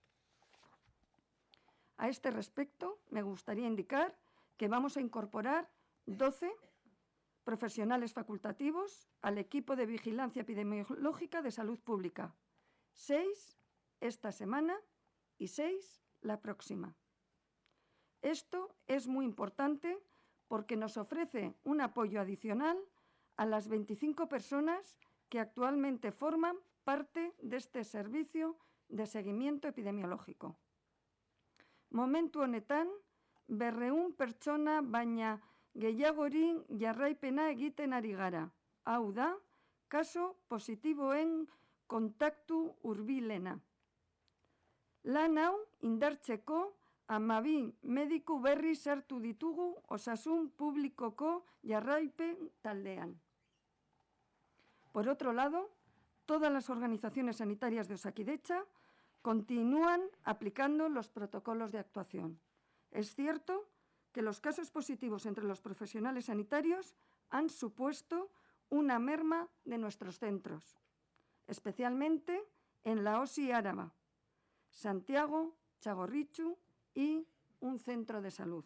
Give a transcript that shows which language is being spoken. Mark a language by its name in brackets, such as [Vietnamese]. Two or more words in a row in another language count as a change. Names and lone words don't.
[Spanish] A este respecto, me gustaría indicar que vamos a incorporar 12 profesionales facultativos al equipo de vigilancia epidemiológica de Salud Pública, 6 esta semana y 6 la próxima. Esto es muy importante porque nos ofrece un apoyo adicional a las 25 personas que actualmente forman parte de este servicio de seguimiento epidemiológico. [Basque] Momentu honetan, 200 pertsona baina gehiagori jarraipena egiten ari gara. Hau da, kaso positiboen kontaktu hurbilena. Lan hau indartzeko 12 mediku berri sartu ditugu osasun publikoko jarraipen taldean. [Spanish] Por otro lado, todas las organizaciones sanitarias de Osakidetza continúan aplicando los protocolos de actuación. Es cierto que los casos positivos entre los profesionales sanitarios han supuesto una merma de nuestros centros, especialmente en la OSI Áraba, Santiago, Txagorritxu y un centro de salud.